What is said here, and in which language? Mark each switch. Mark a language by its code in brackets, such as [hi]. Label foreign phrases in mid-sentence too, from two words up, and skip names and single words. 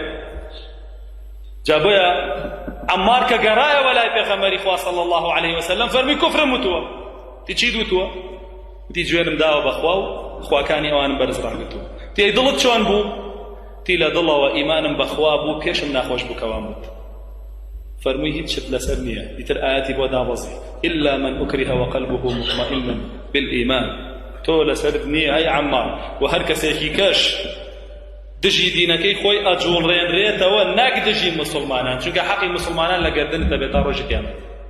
[ckb] جا بۆیە عەمار کە گەڕایەوە لای پێغەمبەری خوا [ar] صلی الله علیه وسلم [ckb] فەرمی کوفرم وتووە. تی چی دوتووە؟ تی جوێنم داوە بەخوا و خواکانی ئەوانم بەرز ڕاگرتووە. تی ئەی دڵت چۆن بوو؟ تی لە دڵەوە ئیمانم بەخوا بوو، پێشم ناخۆش بوو کەوام بوو. فەرمووی هیچ شت لەسەر نییە، ئیتر ئاەتی بۆ دابەزی [ar] إلا من أكره وقلبه مطمئن بالإيمان. [ckb] تۆ لەسەرت نییە ئەی عەمار، و هەر کەسێکی کەش دژی دینەکەی خۆی ئەجوڵڕێنرێتەوە نەک دژی مسلمانان، چونکە حەقی مسلمانان لە گەردن دەبێت تا ڕۆژی قیامەت.